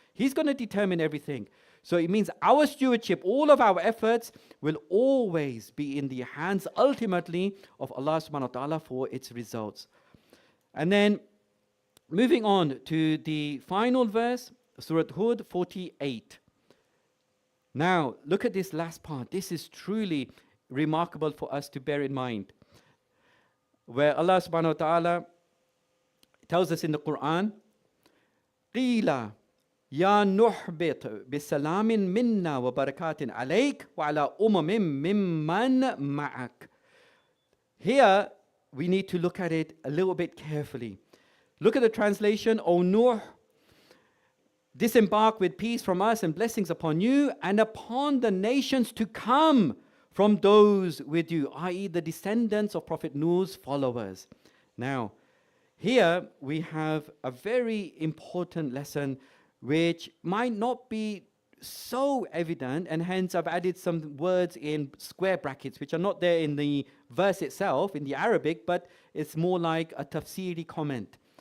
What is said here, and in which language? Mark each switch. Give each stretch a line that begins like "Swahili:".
English: He's going to determine everything. So it means our stewardship, all of our efforts will always be in the hands ultimately of Allah subhanahu wa ta'ala for its results. And then moving on to the final verse, Surah Hud 48. Now, look at this last part. This is truly remarkable for us to bear in mind. Where Allah subhanahu wa ta'ala tells us in the Quran,
Arabic: قِيلَ يَا نُحْبِطْ بِسَلَامٍ مِنَّا وَبَرَكَاتٍ عَلَيْكَ وَعَلَىٰ أُمَمٍ مِّمَّنْ مَعَكَ.
English: Here, we need to look at it a little bit carefully. Look at the translation, O Nuh, disembark with peace from us and blessings upon you and upon the nations to come from those with you, i.e. the descendants of Prophet Nuh's followers. Now, here we have a very important lesson which might not be so evident, and hence I've added some words in square brackets which are not there in the verse itself, in the Arabic, but it's more like a tafsiri comment.